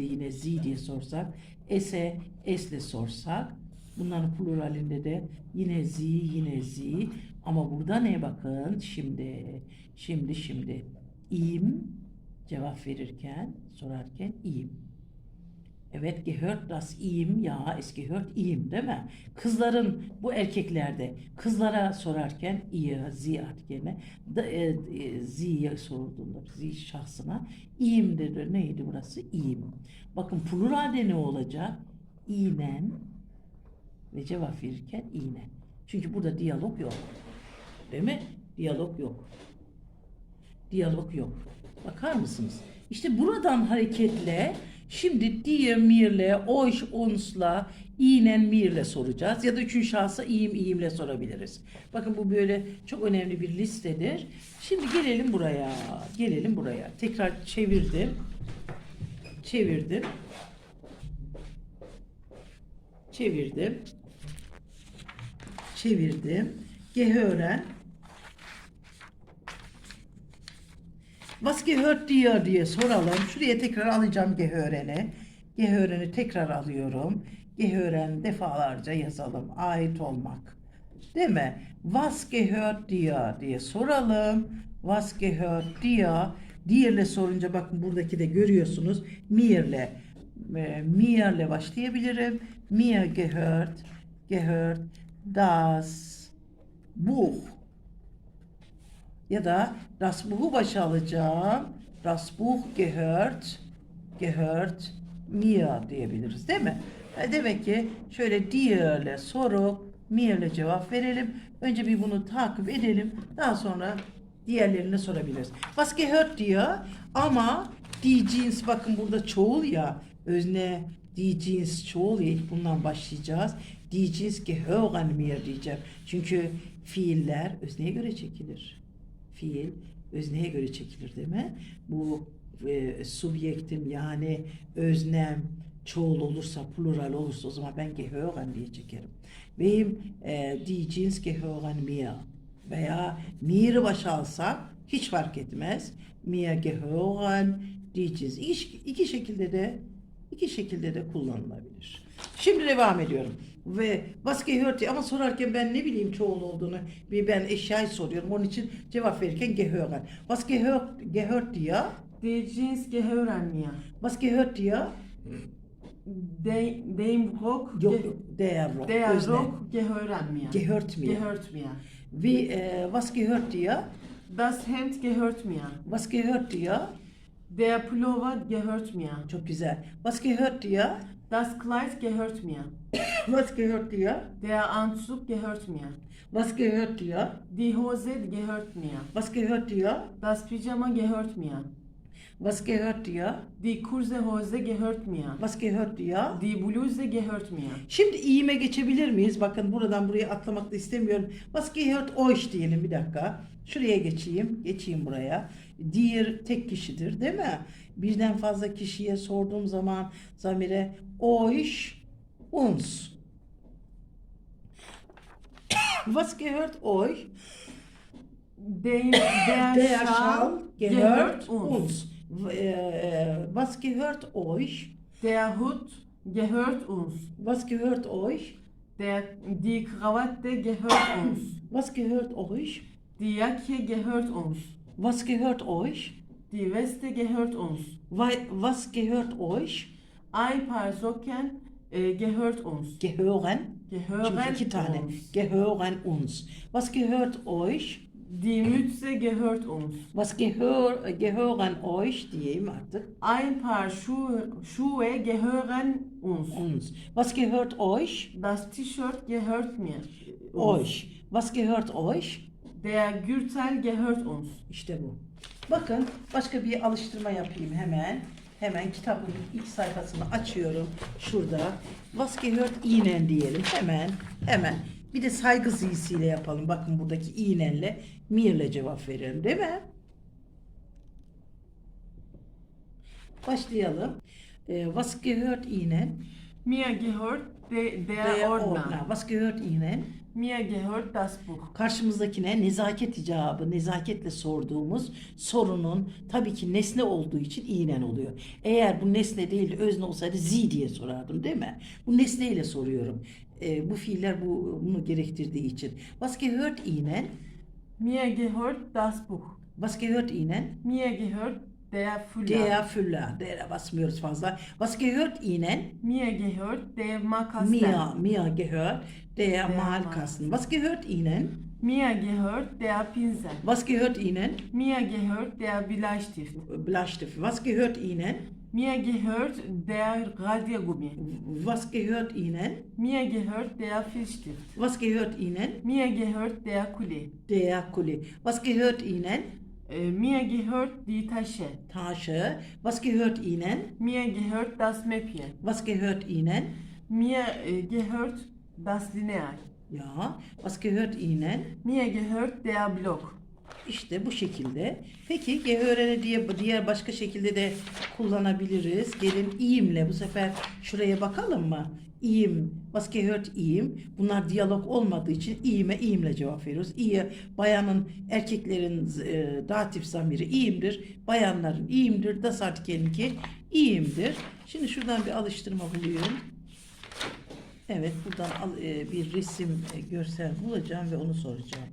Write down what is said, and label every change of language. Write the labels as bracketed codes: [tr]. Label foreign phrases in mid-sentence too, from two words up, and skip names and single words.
[tr] Yine z diye sorsak. S'e s'le sorsak. Bunların pluralinde de yine z. Ama burada ne bakın? Şimdi. İm cevap verirken, sorarken im. Evet, [de] gehört das ihm, ya es gehört ihm [tr] değil mi? Kızların, bu erkeklerde kızlara sorarken [de] ihr, sie [tr] artık yerine sie sorulduğunda sie şahsına ihm dedi. Neydi burası? Ihm. Bakın pluralde ne olacak? İmen ve cevap verirken ine. Çünkü burada diyalog yok. Değil mi? Diyalog yok. Bakar mısınız? İşte buradan hareketle şimdi dir, mirle, [de] euch, uns'la, ihnen, [tr] mirle soracağız. Ya da üçüncü şahsa ihimle sorabiliriz. Bakın bu böyle çok önemli bir listedir. Şimdi gelelim buraya. Tekrar çevirdim. [de] Gehören. Was gehört dir [tr] diye soralım. Şuraya tekrar alacağım gehöreni. Gehöreni tekrar alıyorum. Gehören defalarca yazalım. Ait olmak. Değil mi? [de] Was gehört dir [tr] diye soralım. [de] Was gehört dir? [tr] Dir'le sorunca bakın buradaki de görüyorsunuz. Mir'le başlayabilirim. [de] Mir gehört das Buch. [tr] Ya da [de] das Buch'u [tr] başa alacağım. [de] Das Buch gehört mir [tr] diyebiliriz değil mi? Demek ki şöyle dir'le sorup mir'le cevap verelim. Önce bir bunu takip edelim. Daha sonra diğerlerini sorabiliriz. [de] Was gehört dir? [tr] Ama [de] die Jeans [tr] bakın burada çoğul ya. Özne [de] die Jeans [tr] çoğul ya. İlk bundan başlayacağız. [de] Die Jeans gehören mir diyeceğim. [tr] Çünkü fiiller özneye göre çekilir. Fiil özneye göre çekilir değil mi? Bu subjektim yani öznem çoğul olursa, plural olursa o zaman ben gehören diye çekerim. Benim [de] die Jeans gehören mir [tr] veya mir'i başa alsak hiç fark etmez. [de] Mir gehören die Jeans. [tr] İki şekilde de kullanılabilir. Şimdi devam ediyorum. Ve [de] was gehört dir [tr] ama sorarken ben ne bileyim çoğul olduğunu ben eşyayı soruyorum. Onun için cevap verirken gehören. [de] Was gehört dir? Die Jeans gehören mir. Was gehört dir? Dem Rock. Yok, der Rock. Der [tr] Özne. [de] Rock gehören mir. Gehört mir. Gehört mir. Was gehört dir? Das Hemd gehört mir. Was gehört dir? Der Pullover gehört mir. [tr] Çok güzel. [de] Was gehört dir? Das Kleid gehört mir. Was gehört dir? Der Anzug gehört mir. Was gehört dir? Die Hose gehört mir. Was gehört dir? Das Pyjama gehört mir. Was gehört dir? Die kurze Hose gehört mir. Was gehört dir? Die Bluse gehört mir. [tr] Şimdi iyime geçebilir miyiz? Bakın buradan buraya atlamak da istemiyorum. [de] Was gehört euch [tr] diyelim bir dakika. Şuraya geçeyim buraya. Dir tek kişidir değil mi? Birden fazla kişiye sorduğum zaman zamire [de] euch, uns Was gehört euch? Der Der Schal Schal gehört uns. Was gehört euch? Der Hut gehört uns. Was gehört euch? Die Krawatte gehört uns. Was gehört euch? Die Jacke gehört uns. Was gehört euch? Die Weste gehört uns. Was gehört euch? Ein paar Socken gehört uns. Gehören? Gehören [tr] Şimdi iki tane. [de] uns. Gehören uns. Was gehört euch? Die Mütze gehört uns. Was gehören euch [tr] diyeyim artık. [de] Ein paar Schuhe gehören uns. Uns. Was gehört euch? Das T-Shirt gehört mir. Euch. Was gehört euch? Der Gürtel gehört uns. [tr] İşte bu. Bakın başka bir alıştırma yapayım hemen. Hemen kitabın ilk sayfasını açıyorum. Şurada. [de] Was gehört Ihnen [tr] diyelim. Hemen. Bir de saygı zisiyle yapalım. Bakın buradaki Ihnen'le mir'le cevap verelim değil mi? Başlayalım. [de] Was gehört Ihnen? Mir gehört der Der Ordner. Ordner. Was gehört Ihnen? Mir gehört das Buch. [tr] Karşımızdakine nezaket icabı, nezaketle sorduğumuz sorunun tabii ki nesne olduğu için inen oluyor. Eğer bu nesne değil de özne olsaydı zi diye sorardım değil mi? Bu nesneyle soruyorum. Bu fiiller bunu gerektirdiği için. [de] Was gehört Ihnen? Mir gehört das Buch. Was gehört Ihnen? Mir gehört der Füller. Der Füller. [tr] Der'e basmıyoruz fazla. [de] Was gehört Ihnen? Mir gehört der Makasten. Mir gehört der Malkasten. Malkasten. Was gehört Ihnen? Mir gehört der Pinsel. Was gehört Ihnen? Mir gehört der Bleistift. Bleistift. Was gehört Ihnen? Mir gehört der Radiergummi. Was gehört Ihnen? Mir gehört der Filzstift. Was gehört Ihnen? Mir gehört der Kuli. Der Kuli. Was gehört Ihnen? Mir gehört die Tasche. Tasche. Was gehört Ihnen? Mir gehört das Mäppchen. Was gehört Ihnen? Mir gehört das Lineal. Ja. Was gehört Ihnen? Mir gehört der Block. [tr] İşte bu şekilde. Peki gehöreni diğer başka şekilde de kullanabiliriz. Gelin iyimle bu sefer şuraya bakalım mı? İyim. [de] Was gehört ihm? [tr] Bunlar diyalog olmadığı için iyimle cevap veriyoruz. İyi bayanın erkeklerin datif zamiri iyimdir. Bayanların iyimdir. [de] Das Artikel'inki [tr] iyimdir. Şimdi şuradan bir alıştırma buluyorum. Evet buradan bir resim görsel bulacağım ve onu soracağım.